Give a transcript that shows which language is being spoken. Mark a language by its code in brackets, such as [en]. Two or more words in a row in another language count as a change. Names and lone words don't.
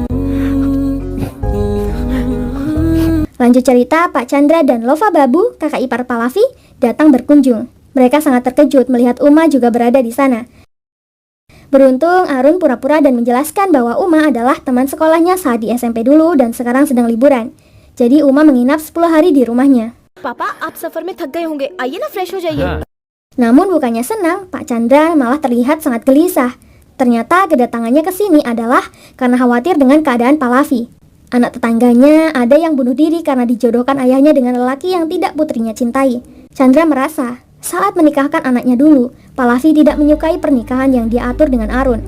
[id] Lanjut cerita, Pak Chandra dan Lova Babu, kakak ipar Pallavi, datang berkunjung. Mereka sangat terkejut melihat Uma juga berada di sana. Beruntung, Arun pura-pura dan menjelaskan bahwa Uma adalah teman sekolahnya saat di SMP dulu dan sekarang sedang liburan. Jadi Uma menginap 10 hari di rumahnya. [hi] पापा आप सफर में थक गए होंगे, आइए ना फ्रेश हो जाइए. [id] Namun bukannya senang, Pak Chandra malah terlihat sangat gelisah. Ternyata kedatangannya ke sini adalah karena khawatir dengan keadaan Pallavi. Anak tetangganya ada yang bunuh diri karena dijodohkan ayahnya dengan lelaki yang tidak putrinya cintai. Chandra merasa saat menikahkan anaknya dulu, Pallavi tidak menyukai pernikahan yang dia atur dengan Arun.